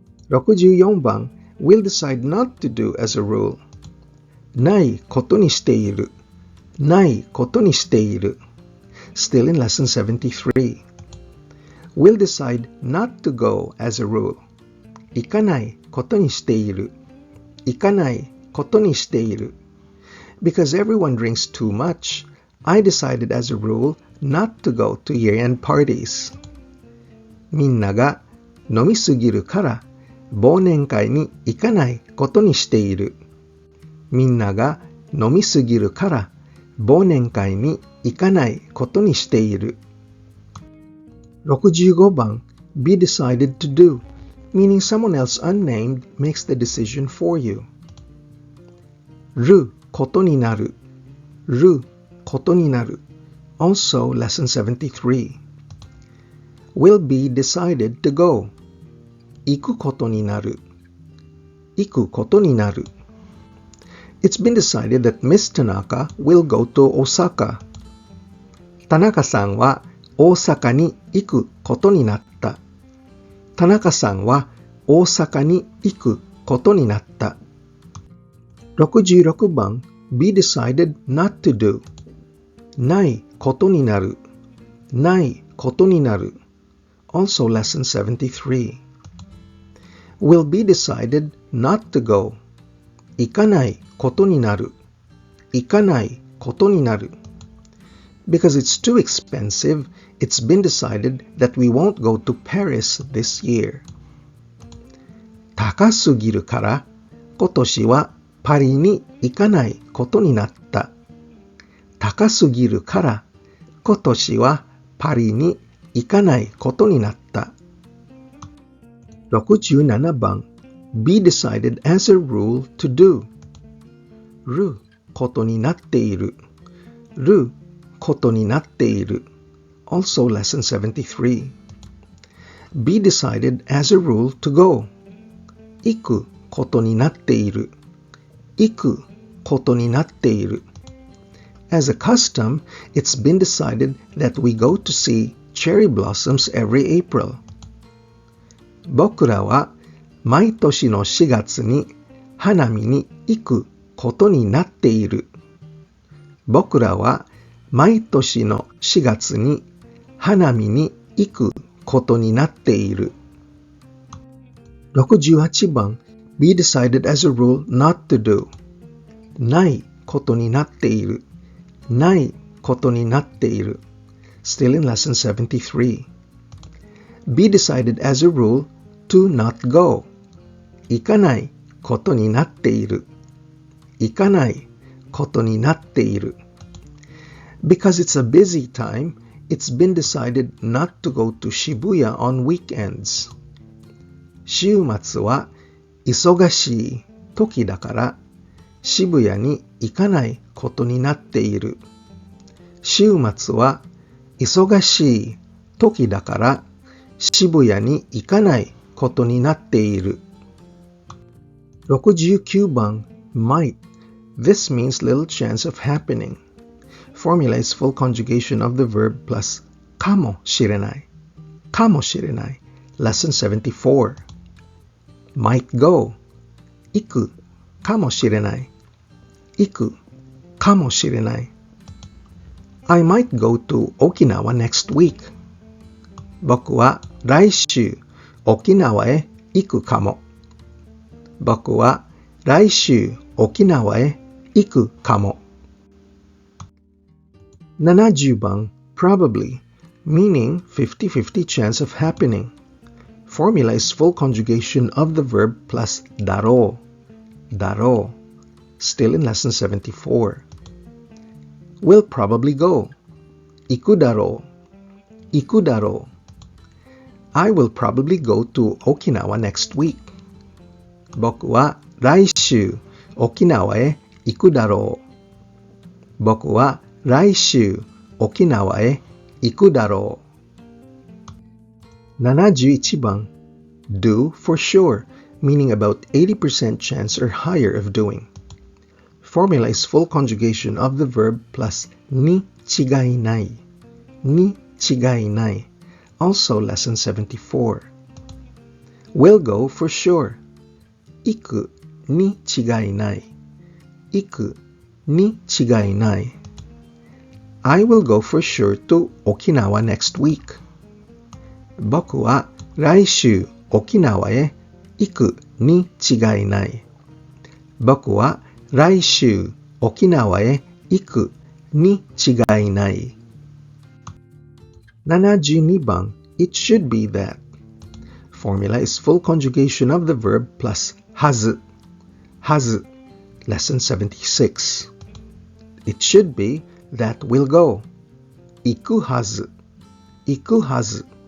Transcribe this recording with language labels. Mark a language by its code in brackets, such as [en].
[en] 64番 will decide not to do as a rule. [ja] ないことにしている。ないことにしている。 [en] Still in lesson 73. will decide not to go as a rule. [ja] 行かないことにしている。行かないことにしている。 [en] Because everyone drinks too much, I decided as a rule not to go to year-end parties. [ja] みんなが飲みすぎるから忘年会に行かないことにしている。みんなが飲みすぎるから忘年会に行かないことにしている。 [en] 65番 Be decided to do, meaning someone else unnamed makes the decision for you. [ja] ることになる。ることになる。 [en] Also lesson 73. Will be decided to go. [ja] 行くことになる。行くことになる。 [en] It's been decided that Miss Tanaka will go to Osaka. [ja] 田中さんは大阪に行くことになった。田中さんは大阪に行くことになった。 [en] 66番 Be decided not to do. [ja] ないことになる。ないことになる。 [en] Also lesson 73. Will be decided not to go. [ja] 行かないことになる。行かないことになる。 [en] Because it's too expensive, it's been decided that we won't go to Paris this year. [ja] 高すぎるから今年はパリに行かないことになった。高すぎるから今年はパリに行かないことになった。 [en] 67番 Be decided as a rule to do. [ja] ることになっている。ることになっている。 [en] Also lesson 73. Be decided as a rule to go. [ja] 行くことになっている。行くことになっている。 [en] As a custom, it's been decided that we go to see cherry blossoms every April. [ja] 僕らは毎年の4月に花見に行くことになっている。僕らは毎年の4月に花見に行くことになっている。 [en] 68番 Be decided as a rule not to do. [ja] ないことになっている。ないことになっている。 [en] Still in lesson 73. Be decided as a rule to not go. [ja] 行かないことになっている。行かないことになっている。 [en] Because it's a busy time, it's been decided not to go to Shibuya on weekends. [ja] 週末は忙しい時だから渋谷に行かないことになっている。週末は忙しい時だから渋谷に行かないことになっている。 [en] 69番 might. This means little chance of happening. Formula is full conjugation of the verb plus [ja] かもしれない。かもしれない。 [en] Lesson 74. Might go. [ja] 行くかもしれない。行くかもしれない。 [en] I might go to Okinawa next week. [ja] 僕は来週沖縄へ行くかも。僕は来週沖縄へ行くかも。 [en] 70番 probably, meaning 50-50 chance of happening. Formula is full conjugation of the verb plus だろう。 [ja] だろう。 [en] Still in lesson 74. Will probably go. [ja] 行くだろう。行くだろう。 [en] I will probably go to Okinawa next week. [ja] 僕は来週沖縄へ行くだろう。僕は来週沖縄へ行くだろう。 [en] 71番 Do for sure, meaning about 80% chance or higher of doing. Formula is full conjugation of the verb plus に違いない。 [ja] に違いない。 [en] Also lesson 74. Will go for sure. [ja] 行くに違いない。行くに違いない。 [en] I will go for sure to Okinawa next week. [ja] 僕は来週沖縄へ行くに違いない。僕は来週沖縄へ行くに違いない。 [en] 72番 It should be that. Formula is full conjugation of the verb plus HAZU. HAZU. Lesson 76. It should be that will go. [ja] Iku hazu. Iku hazu.